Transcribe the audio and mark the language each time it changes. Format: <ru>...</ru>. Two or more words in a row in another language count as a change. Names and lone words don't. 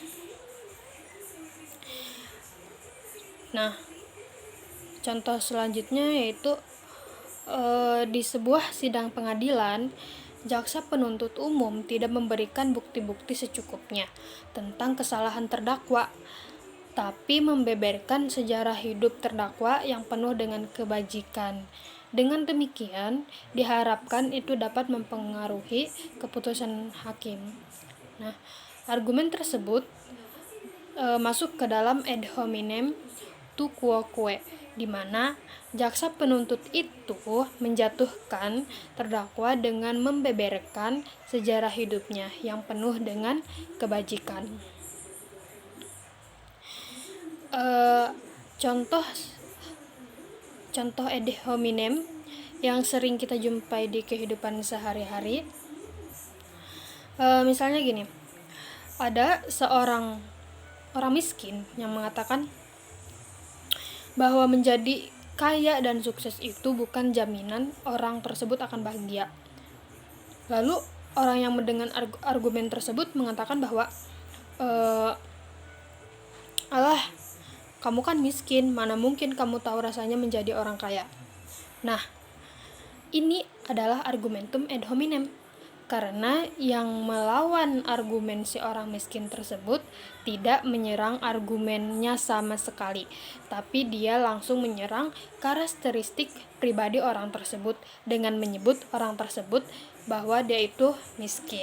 <id>Nah, contoh selanjutnya yaitu di sebuah sidang pengadilan, jaksa penuntut umum tidak memberikan bukti-bukti secukupnya tentang kesalahan terdakwa, tapi membeberkan sejarah hidup terdakwa yang penuh dengan kebajikan. Dengan demikian, diharapkan itu dapat mempengaruhi keputusan hakim. Nah, argumen tersebut masuk ke dalam</id> <la>ad hominem tu quoque,</la> <id>di mana jaksa penuntut itu menjatuhkan terdakwa dengan membeberkan sejarah hidupnya yang penuh dengan kebajikan. Contoh</id> <la>ad hominem</la> <id>yang sering kita jumpai di kehidupan sehari-hari, misalnya gini, ada seorang orang miskin yang mengatakan bahwa menjadi kaya dan sukses itu bukan jaminan orang tersebut akan bahagia. Lalu orang yang mendengar argumen tersebut mengatakan bahwa alah, kamu kan miskin, mana mungkin kamu tahu rasanya menjadi orang kaya. Nah, ini adalah</id> <la>argumentum ad hominem,</la> <id>karena yang melawan argumen si orang miskin tersebut tidak menyerang argumennya sama sekali, tapi dia langsung menyerang karakteristik pribadi orang tersebut dengan menyebut orang tersebut bahwa dia itu miskin.</id>